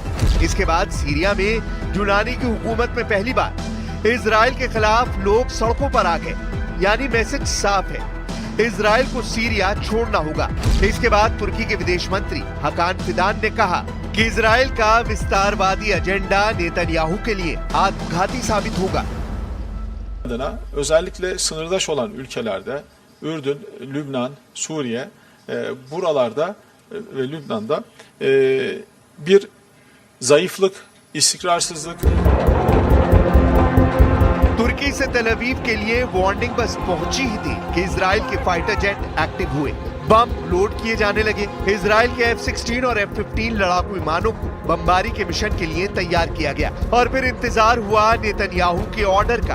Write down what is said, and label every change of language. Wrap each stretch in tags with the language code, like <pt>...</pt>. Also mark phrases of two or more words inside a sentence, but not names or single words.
<hi>इसके बाद सीरिया में जुलानी की हुकूमत में पहली बार इजराइल के खिलाफ लोग सड़कों पर आ गए, यानी मैसेज साफ है, इजराइल को सीरिया छोड़ना होगा। इसके बाद तुर्की के विदेश मंत्री हकान फिदान ने कहा कि इजराइल का विस्तारवादी एजेंडा नेतन्याहू के लिए आत्मघाती साबित होगा।</hi> <tr>adına özellikle sınırdaş olan ülkelerde Ürdün, Lübnan, Suriye buralarda ve Lübnan'da bir zayıflık, istikrarsızlık.</tr> <hi>तुर्की से तेल अवीव के लिए वार्निंग बस पहुंची ही थी कि इजराइल के</hi> <en>fighter jet</en> <hi>एक्टिव हुए, बम लोड किए जाने लगे। इजराइल के F-16 और F-15 लड़ाकू विमानों को बमबारी के मिशन के लिए तैयार किया गया और फिर इंतजार हुआ नेतन्याहू के ऑर्डर का।</hi>